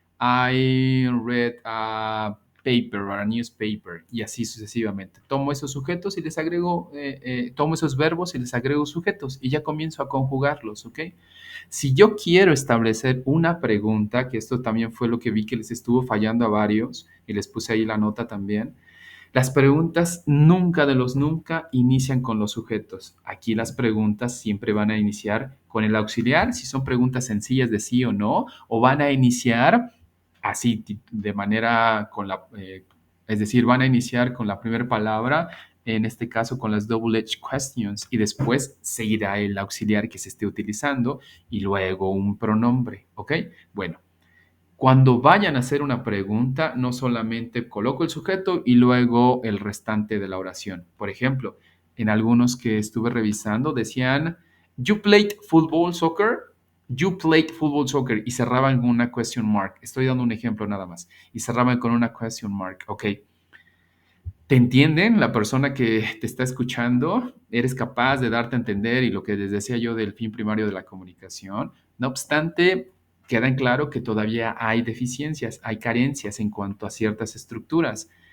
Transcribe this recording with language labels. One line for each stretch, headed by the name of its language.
English: I read a paper or a newspaper.
Spanish: Y así sucesivamente. Tomo esos sujetos y les agrego, tomo esos verbos y les agrego sujetos y ya comienzo a conjugarlos, ¿ok? Si yo quiero establecer una pregunta, que esto también fue lo que vi que les estuvo fallando a varios, y les puse ahí la nota también, las preguntas nunca de los nunca inician con los sujetos. Aquí las preguntas siempre van a iniciar con el auxiliar, si son preguntas sencillas de sí o no, o van a iniciar así de manera con es decir, van a iniciar con la primera palabra, en este caso con las double-edged questions, y después seguirá el auxiliar que se esté utilizando y luego un pronombre, ¿ok? Bueno, cuando vayan a hacer una pregunta, no solamente coloco el sujeto y luego el restante de la oración. Por ejemplo, en algunos que estuve revisando decían,
English: You played football soccer? You played football soccer
Spanish: y cerraban con una
English: question mark.
Spanish: Estoy dando un ejemplo nada más. Y cerraban con una
English: question mark.
Spanish: Ok, ¿te entienden? La persona que te está escuchando, eres capaz de darte a entender y lo que les decía yo del fin primario de la comunicación. No obstante, queda en claro que todavía hay deficiencias, hay carencias en cuanto a ciertas estructuras.